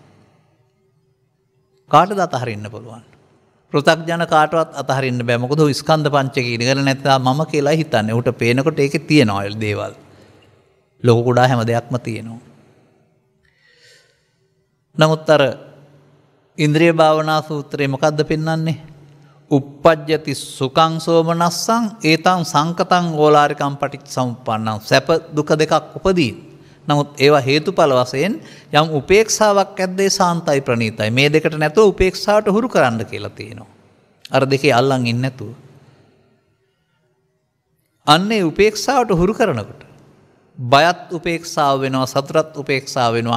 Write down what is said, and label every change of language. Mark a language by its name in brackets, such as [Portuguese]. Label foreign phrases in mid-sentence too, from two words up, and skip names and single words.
[Sinhala] කාටද අතහරින්න පුළුවන්? පෘථග්ජන කාටවත් අතහරින්න බෑ. මොකද ඔය ස්කන්ධ පංචකය ඉගෙන නැත්නම් මම කියලා හිතන්නේ. උට පේනකොට ඒකේ තියෙනවා දේවල්. ලෝක කුඩා හැම දෙයක්ම තියෙනවා. නමුත් අර ඉන්ද්‍රිය භාවනා සූත්‍රයේ මොකද්ද පෙන්වන්නේ? [Pali] uppajjati සුඛං සෝමනස්සං ඒතං සංකතං ඕලාරිකං පටිච්චසමුප්පන්නං [Sinhala] සැප දුක දෙකක් උපදී. නමුත් ඒවා හේතුඵල වශයෙන් යම් උපේක්ෂාවක් ඇද්දේ සාන්තයි ප්‍රණීතයි. මේ දෙකට නැතුව උපේක්ෂාවට හුරු කරන්න කියලා තියෙනවා. අර දෙකේ අල්ලන් ඉන්නේ නැතුව. අන්නේ උපේක්ෂාවට හුරු කරනකොට බයත් උපේක්ෂාව වෙනවා, සතුටත් උපේක්ෂාව වෙනවා.